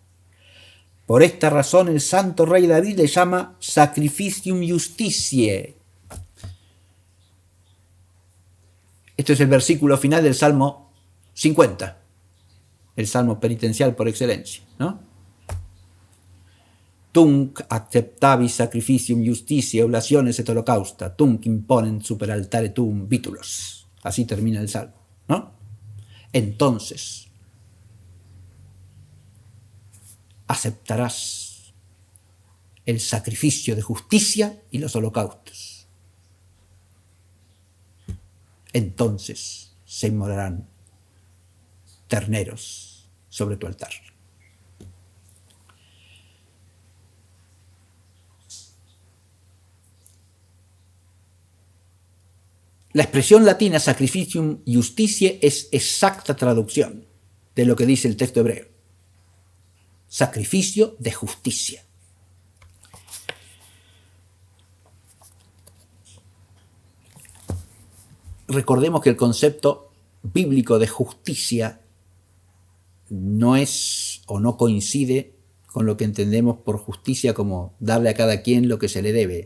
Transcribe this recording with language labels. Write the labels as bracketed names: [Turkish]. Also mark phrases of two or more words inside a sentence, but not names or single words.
[Spanish] Por esta razón el santo rey David le llama [Latin] Sacrificium Justitiae. [Spanish] Esto es el versículo final del Salmo 50, el Salmo penitencial por excelencia, ¿no? [Latin] Tunc acceptavis sacrificium justitiae oblaciones et holocausta, tunc imponent super altare tuum vitulos. [Spanish] Así termina el Salmo, ¿no? Entonces, aceptarás el sacrificio de justicia y los holocaustos. Entonces se inmolarán terneros sobre tu altar. La expresión latina [Latin] sacrificium justitiae [Spanish] es exacta traducción de lo que dice el texto hebreo. Sacrificio de justicia. Recordemos que el concepto bíblico de justicia no es o no coincide con lo que entendemos por justicia como darle a cada quien lo que se le debe.